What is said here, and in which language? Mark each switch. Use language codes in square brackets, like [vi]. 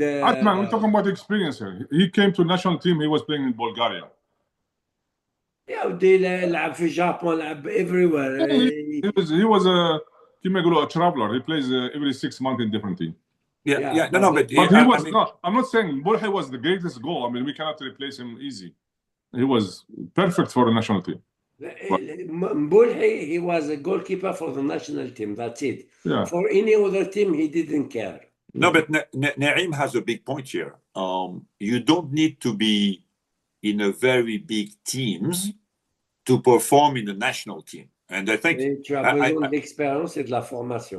[en] Atman, we're talking about experience here. He came to national team. He was playing in Bulgaria. [ar] يا ودي لعب في اليابان لعب [en] everywhere. He was a traveler. He plays every 6 months in different team. Yeah. But he was not. I'm not saying Bulhi was the greatest goal. I mean, we cannot replace him easy. He was perfect for the national team. Bulhi, he was a goalkeeper for the national team. That's it. Yeah. For any other team, he didn't care. No, but Naim has a big point here. You don't need to be in a very big teams to perform in the national team. And I think [fr] tu as besoin d'expérience et de la formation.